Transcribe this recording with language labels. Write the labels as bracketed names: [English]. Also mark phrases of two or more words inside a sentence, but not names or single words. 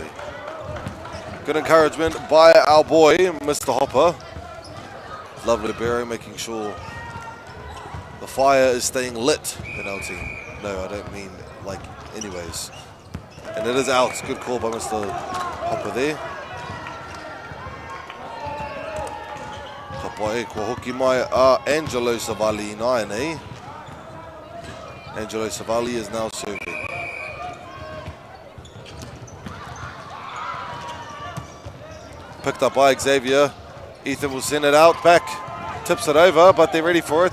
[English] Good encouragement by our boy, Mr. Hopper. Lovely Barry, making sure the fire is staying lit in our team. No, I don't mean like anyways. And it is out. Good call by Mr. Hopper there. [Māori] Kapai, kua hoki mai a Angelo Savali nine, eh? [English] Angelo Savali is now serving. Picked up by Xavier. Ethan will send it out back. Tips it over, but they're ready for it.